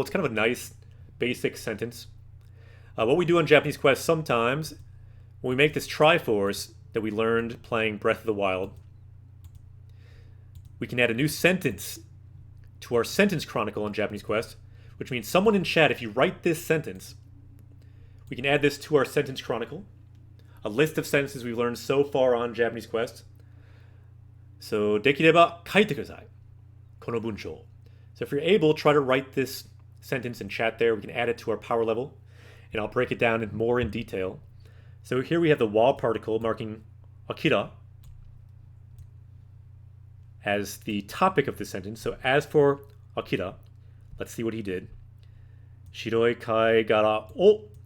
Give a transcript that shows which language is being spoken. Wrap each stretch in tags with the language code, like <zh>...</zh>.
<en>It's kind of a nice, basic sentence. What we do on Japanese Quest sometimes, when we make this Triforce that we learned playing Breath of the Wild, we can add a new sentence to our sentence chronicle on Japanese Quest, which means someone in chat, if you write this sentence, we can add this to our sentence chronicle, a list of sentences we've learned so far on Japanese Quest.</en> <ja>So, できれば書いてください。この文章.</ja> <en>So if you're able, try to write this sentence in chat there. We can add it to our power level, and I'll break it down more in detail. So here we have the wa particle marking Akira as the topic of the sentence. So as for Akira, let's see what he did.</en> <ja>Shiroi kai gara o.</ja>